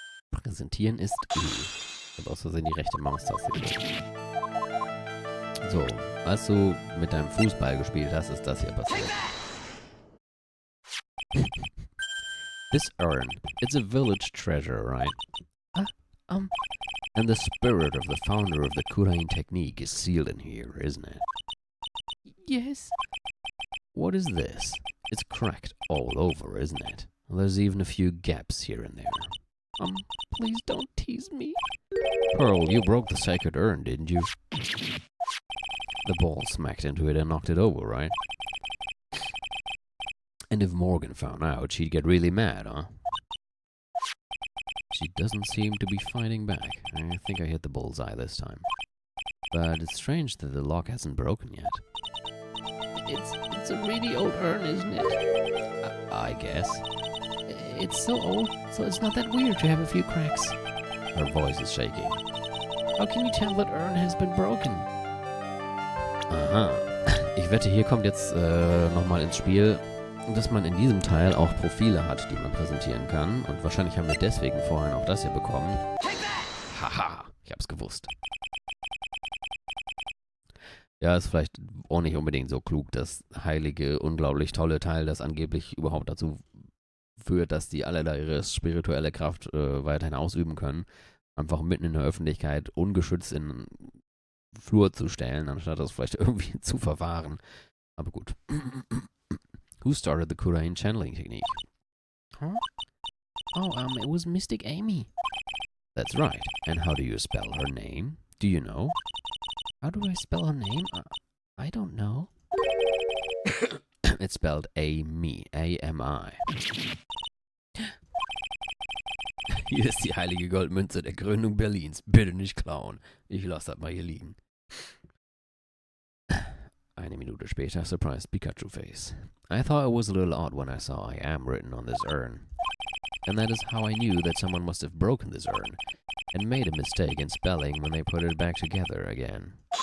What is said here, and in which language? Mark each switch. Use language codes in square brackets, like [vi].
[de] Präsentieren ist E. Ich habe aus Versehen die rechte Maustaste gedrückt. So, als du mit deinem Fußball gespielt hast, ist das hier passiert. [en] This urn, it's a village treasure, right? And the spirit of the founder of the Kurain technique is sealed in here, isn't it? Yes. What is this? It's cracked all over, isn't it? There's even a few gaps here and there. Please don't tease me. Pearl, you broke the sacred urn, didn't you? The ball smacked into it and knocked it over, right? And if Morgan found out, she'd get really mad, huh? She doesn't seem to be fighting back. I think I hit the bullseye this time. But it's strange that the lock hasn't broken yet. It's a really old urn, isn't it? I guess. It's so old, so it's not that weird to have a few cracks. Her voice is shaking. How can you tell that urn has been broken? Aha. [de] Ich wette, hier kommt jetzt nochmal ins Spiel, dass man in diesem Teil auch Profile hat, die man präsentieren kann. Und wahrscheinlich haben wir deswegen vorhin auch das hier bekommen. Haha, ich hab's gewusst. Ja, ist vielleicht auch nicht unbedingt so klug, das heilige, unglaublich tolle Teil, das angeblich überhaupt dazu führt, dass die alle da ihre spirituelle Kraft weiterhin ausüben können, einfach mitten in der Öffentlichkeit ungeschützt in den Flur zu stellen, anstatt das vielleicht irgendwie zu verwahren. Aber gut. [en] Who started the Kurain channeling technique? Huh? Oh, it was Mystic Amy. That's right. And how do you spell her name? Do you know? How do I spell her name? I don't know. It's spelled Amy. A-M-I. [de] Hier ist die heilige Goldmünze der Gründung Berlins. Bitte nicht klauen. Ich lasse das mal hier liegen. Eine Minute später, [en] surprised Pikachu face. I thought it was a little odd when I saw I am written on this urn. And that is how I knew that someone must have broken this urn and made a mistake in spelling when they put it back together again.